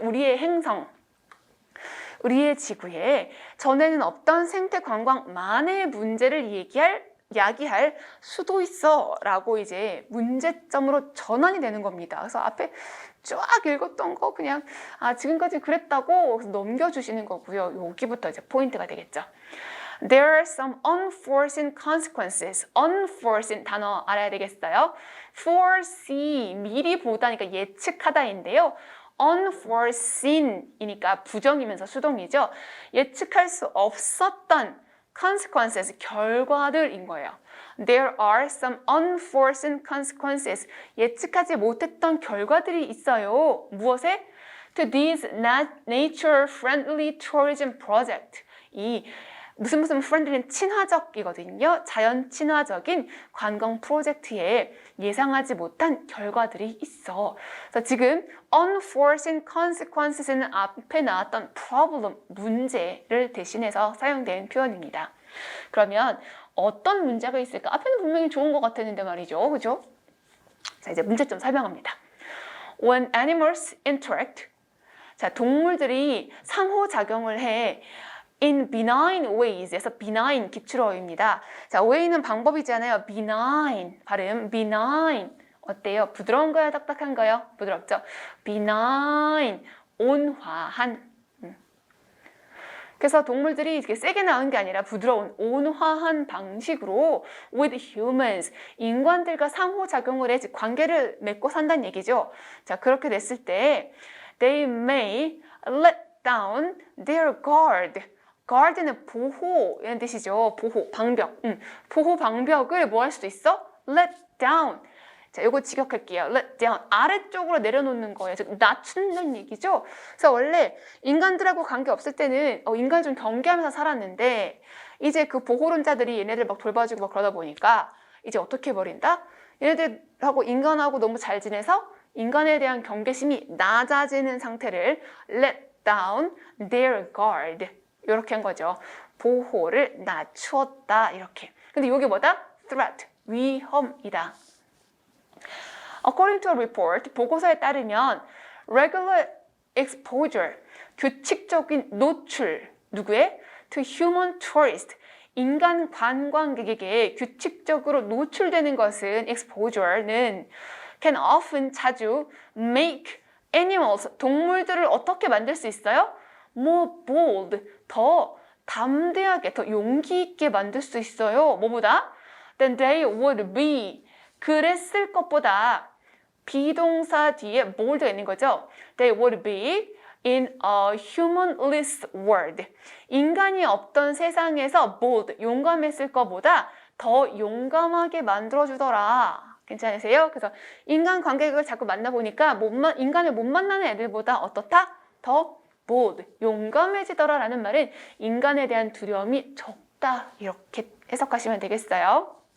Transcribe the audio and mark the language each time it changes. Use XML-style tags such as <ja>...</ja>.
<ko>우리의 행성, 우리의 지구에 전에는 없던 생태 관광만의 문제를 야기할 수도 있어 라고 이제 문제점으로 전환이 되는 겁니다. 그래서 앞에 쫙 읽었던 거 그냥 지금까지 그랬다고 넘겨주시는 거고요. 여기부터 이제 포인트가 되겠죠.</ko> <en>There are some unforeseen consequences.</en> <ko>unforeseen 단어 알아야 되겠어요. foresee, 미리 보다니까 예측하다인데요. unforeseen이니까 부정이면서 수동이죠. 예측할 수 없었던 consequences, 결과들인 거예요.</ko> <en>There are some unforeseen consequences.</en> <ko>예측하지 못했던 결과들이 있어요. 무엇에?</ko> <en>To this nature-friendly tourism project.</en> <ko>이 무슨 friendly는 친화적이거든요. 자연 친화적인 관광 프로젝트에 예상하지 못한 결과들이 있어. 그래서 지금</ko> <en>unforeseen consequences</en> <ko>는 앞에 나왔던 problem, 문제를 대신해서 사용된 표현입니다. 그러면 어떤 문제가 있을까? 앞에는 분명히 좋은 것 같았는데 말이죠. 그죠? 자, 이제 문제점 설명합니다.</ko> <en>When animals interact,</en> <ko>자, 동물들이 상호작용을 해.</ko> <en>in benign ways</en> <ko>에서 benign 기출어입니다. 자, way는 방법이잖아요. benign 발음 benign 어때요? 부드러운가요? 딱딱한가요? 부드럽죠? benign 온화한. 그래서 동물들이 이렇게 세게 나온 게 아니라 부드러운 온화한 방식으로</ko> <en>with humans</en> <ko>인간들과 상호작용을 해 관계를 맺고 산다는 얘기죠. 자, 그렇게 됐을 때</ko> <en>they may let down their guard.</en> <ko>guard는 보호 이런 뜻이죠. 보호, 방벽. 보호 방벽을 뭐 할 수도 있어?</ko> <en>let down.</en> <ko>자, 요거 직역할게요.</ko> <en>let down.</en> <ko>아래쪽으로 내려놓는 거예요. 즉 낮춘다는 얘기죠. 그래서 원래 인간들하고 관계 없을 때는 인간을 좀 경계하면서 살았는데 이제 그 보호론자들이 얘네들 막 돌봐주고 막 그러다 보니까 이제 어떻게 해버린다? 얘네들하고 인간하고 너무 잘 지내서 인간에 대한 경계심이 낮아지는 상태를</ko> <en>let down their guard.</en> <ko>이렇게 한 거죠. 보호를 낮추었다 이렇게. 근데 이게 뭐다? threat, 위험이다.</ko> <en>According to a report,</en> <ko>보고서에 따르면</ko> <en>regular exposure,</en> <ko>규칙적인 노출, 누구의?</ko> <en>To human tourist,</en> <ko>인간 관광객에게 규칙적으로 노출되는 것은 exposure는</ko> <en>can often</en> <ko>자주</ko> <en>make animals,</en> <ko>동물들을 어떻게 만들 수 있어요?</ko> <en>more bold,</en> <ko>더 담대하게, 더 용기 있게 만들 수 있어요. 뭐보다?</ko> <en>Than they would be.</en> <ko>그랬을 것보다 비동사 뒤에 bold가 있는 거죠.</ko> <en>They would be in a humanless world.</en> <ko>인간이 없던 세상에서 bold, 용감했을 것보다 더 용감하게 만들어주더라. 괜찮으세요? 그래서 인간 관객을 자꾸 만나보니까 인간을 못 만나는 애들보다 어떻다? 더 bold, 용감해지더라 라는 말은 인간에 대한 두려움이 적다 이렇게 해석하시면 되겠어요.</ko>